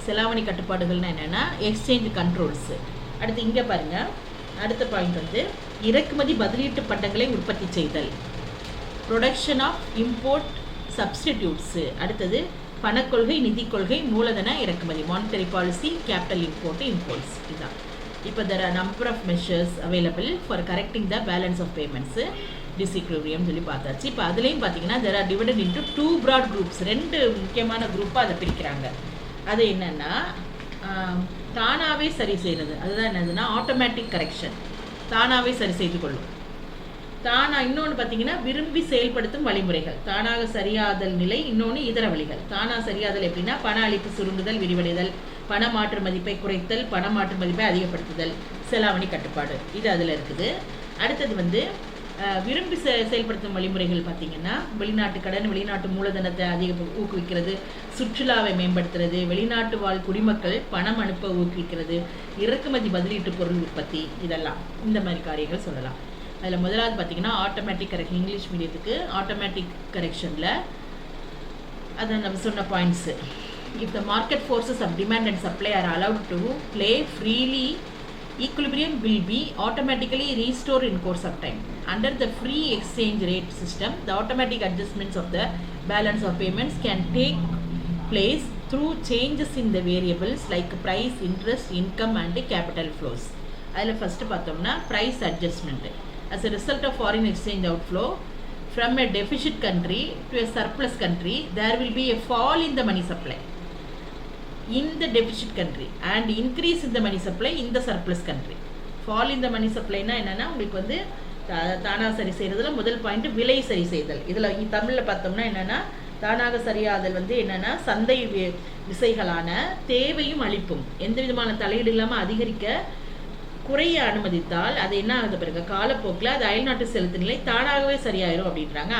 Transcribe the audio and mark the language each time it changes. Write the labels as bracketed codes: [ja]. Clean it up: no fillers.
[ta] செலாவணி கட்டுப்பாடுகள்னால் என்னென்னா [en] Exchange controls. [ta] அடுத்து இங்கே பாருங்கள், அடுத்த பாயிண்ட் வந்து இறக்குமதி பதிலீட்டு பண்டங்களை உற்பத்தி செய்தல், [en] Production of import substitutes. [ta] அடுத்தது பணக்கொள்கை, நிதி கொள்கை, மூலதன இறக்குமதி, [en] Monetary policy, capital import, imports. [ta] இதுதான். இப்போ [en] there are number of measures available for correcting the balance of payments disequilibrium [ta] சொல்லி பார்த்தாச்சு. இப்போ அதுலேயும் பார்த்தீங்கன்னா [en] there are divided into two broad groups. [ta] ரெண்டு முக்கியமான குரூப்பாக அதை பிரிக்கிறாங்க. அது என்னென்னா தானாகவே சரி செய்கிறது. அதுதான் என்னதுன்னா ஆட்டோமேட்டிக் கரெக்ஷன், தானாகவே சரி செய்து கொள்ளும். இன்னொன்று பார்த்தீங்கன்னா விரும்பி செயல்படுத்தும் வழிமுறைகள், தானாக சரியாதல் நிலை. இன்னொன்று இதர வழிகள். தானாக சரியாதல் எப்படின்னா பண அளிப்பு சுருங்குதல், விரிவடைதல், பண மாற்று மதிப்பை குறைத்தல், பண மாற்று மதிப்பை அதிகப்படுத்துதல், செலாவணி கட்டுப்பாடு, இது அதில் இருக்குது. அடுத்தது வந்து விரும்பி செயல்படுத்தும் வழிமுறைகள் பார்த்திங்கன்னா வெளிநாட்டு கடன், வெளிநாட்டு மூலதனத்தை ஊக்குவிக்கிறது, சுற்றுலாவை மேம்படுத்துறது, வெளிநாட்டு வாழ் குடிமக்கள் பணம் அனுப்ப ஊக்குவிக்கிறது, இறக்குமதி பதிலீட்டு பொருள் உற்பத்தி, இதெல்லாம் இந்த மாதிரி காரியங்கள் சொல்லலாம். அதில் முதலாவது பார்த்திங்கன்னா ஆட்டோமேட்டிக் கரெக்ஷன். இங்கிலீஷ் மீடியத்துக்கு ஆட்டோமேட்டிக் கரெக்ஷனில் அதை நம்ம சொன்ன points. [en] If the market forces of demand and supply are allowed to play freely, equilibrium will be automatically restored in course of time. Under the free exchange rate system, the automatic adjustments of the balance of payments can take place through changes in the variables like price, interest, income and capital flows. [ta] அதில் first பார்த்தோம்னா [en] price adjustment. As a result of foreign exchange outflow from a deficit country to a surplus country, there will be a fall in the money supply in the deficit country and increase in the money supply in the surplus country. Fall in the money supply [ta] னா என்னன்னா உங்களுக்கு வந்து தானாக சரி செய்கிறதுல முதல் point விலை சரி செய்தல். இதில் தமிழில் பார்த்தோம்னா என்னென்னா தானாக சரியாதல் வந்து என்னென்னா சந்தை விசைகளான தேவையும் அளிப்பும் எந்த விதமான தலையீடு இல்லாமல் அதிகரிக்க குறைய அனுமதித்தால் அது என்ன ஆகுது பிறகு காலப்போக்கில் அது அயல்நாட்டு செலுத்து நிலை தானாகவே சரியாயிரும் அப்படின்றாங்க.